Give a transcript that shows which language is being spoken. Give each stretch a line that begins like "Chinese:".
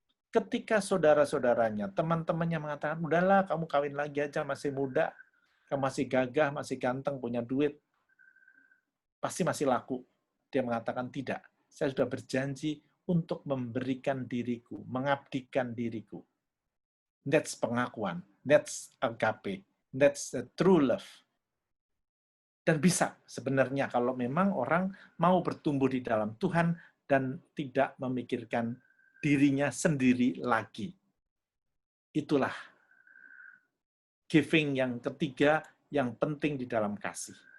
Indonesian: Ketika saudara-saudaranya, teman-temannya mengatakan, udahlah kamu kawin lagi aja, masih muda, kamu masih gagah, masih ganteng, punya duit, pasti masih laku. Dia mengatakan, tidak, saya sudah berjanji untuk memberikan diriku, mengabdikan diriku.
English: That's pengakuan, that's agape, that's the true love.
Indonesian: Dan bisa sebenarnya kalau memang orang mau bertumbuh di dalam Tuhan dan tidak memikirkan dirinya sendiri lagi. Itulah giving yang ketiga yang penting di dalam kasih.